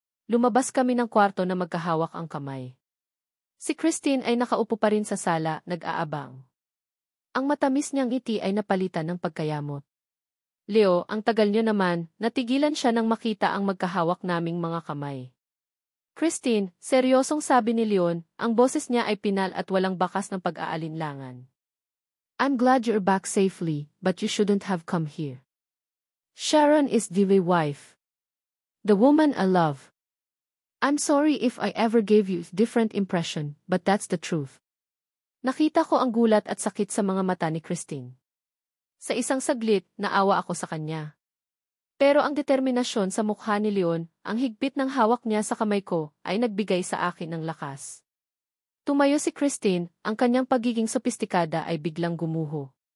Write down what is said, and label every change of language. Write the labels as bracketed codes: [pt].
[tl] Lumabas kami ng kwarto na magkahawak ang kamay. Si Christine ay nakaupo pa rin sa sala, nag-aabang. Ang matamis niyang ngiti ay napalitan ng pagkayamot. Leo, ang tagal niyo naman, natigilan siya nang makita ang magkahawak naming mga kamay. Christine, seryosong sabi ni Leon, ang boses niya ay pinal at walang bakas ng pag-aalinlangan. [en] I'm glad you're back safely, but you shouldn't have come here. Sharon is the wife. The woman I love. I'm sorry if I ever gave you a different impression, but that's the truth. [tl] Nakita ko ang gulat at sakit sa mga mata ni Christine. Sa isang saglit, naawa ako sa kanya. Pero ang determinasyon sa mukha ni Leon, ang higpit ng hawak niya sa kamay ko, ay nagbigay sa akin ng lakas. Tumayo si Christine, ang kanyang pagiging sopistikada ay biglang gumuho.